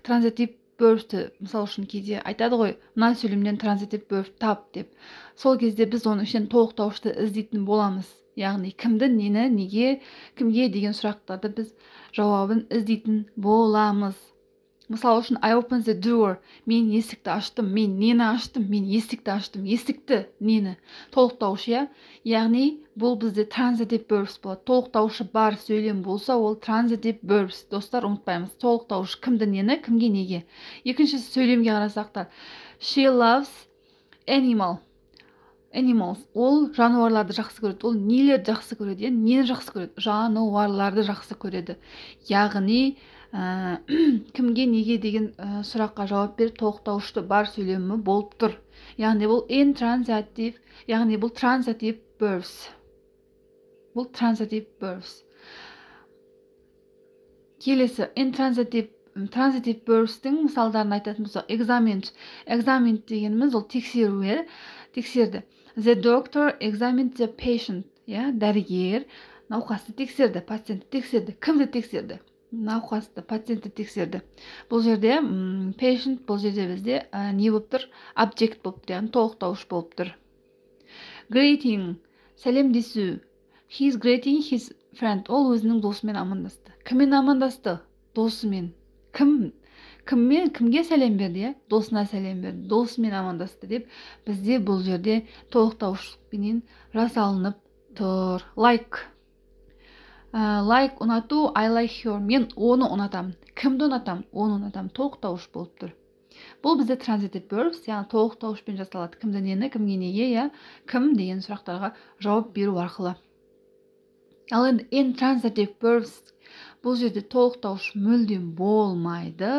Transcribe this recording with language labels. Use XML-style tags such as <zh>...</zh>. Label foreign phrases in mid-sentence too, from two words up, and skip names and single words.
<en>Transitive verbsті</en> <kk>мысал үшін кейде айтады ғой, мына сөйлемнен</kk> <en>transitive verb</en> <kk>тап деп. Сол кезде біз оның ішінен толықтауышты іздейтін боламыз. Яғни кімді, нені, неге, кімге деген сұрақтарды біз жауабын іздейтін боламыз. Мысал үшін,</kk> <en>I opened the door.</en> <kk>Мен есікті аштым. Мен нені аштым? Мен есікті аштым. Есікті, нені? Толықтаушы, яғни бұл бізде</kk> <en>transitive verbs</en> <kk>болады. Толықтаушы бар сөйлем болса, ол</kk> <en>transitive verbs.</en> <kk>Достар, ұмытпаймыз. Толықтаушы кімді, нені, кімге, неге. Екінші сөйлемге қарасақтар.</kk> <en>She loves animals.</en> <kk>Ол жануарларды жақсы көреді. Ол нелерді жақсы көреді? Нені жақсы көреді? Жануарларды жақсы көреді. Яғни кімге, неге деген сұраққа жауап беріп толықтаушты бар сөйлемі болып тұр. Яғни бұл intransitive, яғни бұл</kk> <en>transitive verbs.</en> <kk>Бұл</kk> <en>transitive verbs.</en> <kk>Келесі</kk> <en>transitive verbs'тің</en> <kk>мысалдарын айтатын болсақ, examined дегеніміз ол тексерді.</kk> <en>The doctor examined the patient.</en> <kk>Дәрігер науқасты тексерді, пациентті тексерді. Кімді тексерді? Науқасты, пациентті тексерді. Бұл жерде patient, бұл жерде бізде не болып тұр? Object болып тұр, яғни толықтауыш болып тұр. Greeting, сәлемдесу.</kk> <en>He is greeting his friend.</en> <kk>Ол өзінің досымен амандасты. Кіммен амандасты? Досымен. Кімге сәлем берді? Досына сәлем берді. Досымен амандасты деп бізде бұл жерде толықтауышпенен жасалынып тұр.</kk> <en>Like, ұнату, I like her.</en> <kk>Мен оны ұнатамын. Кімді ұнатамын? Оны ұнатамын. Толықтауыш болып тұр. Бұл бізде</kk> <en>transitive verbs,</en> <kk>яғни толықтауышпен жасалады. Кімді, нені, кімге, неге, кім деген сұрақтарға жауап беру арқылы. Ал енді</kk> <en>intransitive verbs,</en> <kk>бұл жерде толықтауыш мүлдем болмайды.</kk>